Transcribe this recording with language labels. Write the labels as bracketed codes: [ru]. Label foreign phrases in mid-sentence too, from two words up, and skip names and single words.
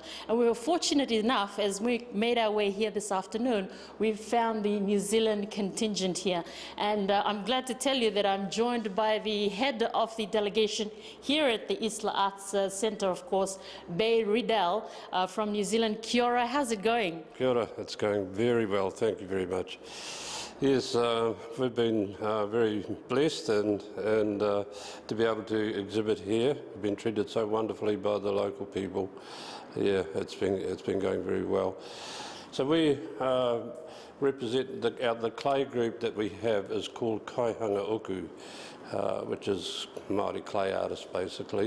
[en] And we were fortunate enough, as we made our way here this afternoon, we found the New Zealand contingent here. And I'm glad to tell you that I'm joined by the head of the delegation here at the Isla Arts Centre, of course, Bay Riddell from New Zealand. [mi] Kia ora, [en] how's it going? [mi] Kia ora, [en] it's going very well, thank you very much. Yes, we've been very blessed and to be able to exhibit here. We've been treated so wonderfully by the local people. Yeah, it's been going very well. So we represent the clay group that we have is called Kaihanga Oku, which is Māori clay artists basically.